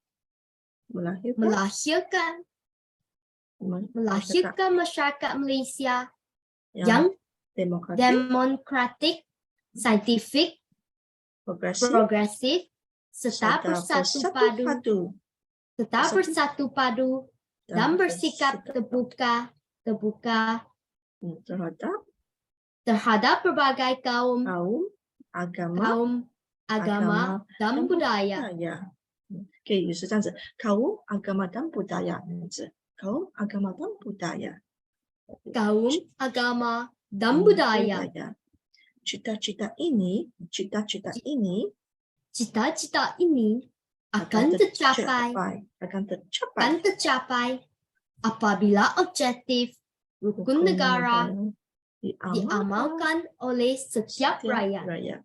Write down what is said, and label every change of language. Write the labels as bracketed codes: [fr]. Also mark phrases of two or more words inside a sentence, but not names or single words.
[ms] melahirkan masyarakat Malaysia yang demokratik, saintifik, progresif, serta bersatu padu dan bersikap terbuka terhadap berbagai kaum, agama dan budaya. Okay, [zh] 就是这样子。 [ms] kaum, agama dan budaya [zh] 这样子。 [ms] kaum, agama dan budaya. Kaum, agama dan budaya. Cita-cita ini akan tercapai apabila objektif rukun negara diamalkan oleh setiap rakyat.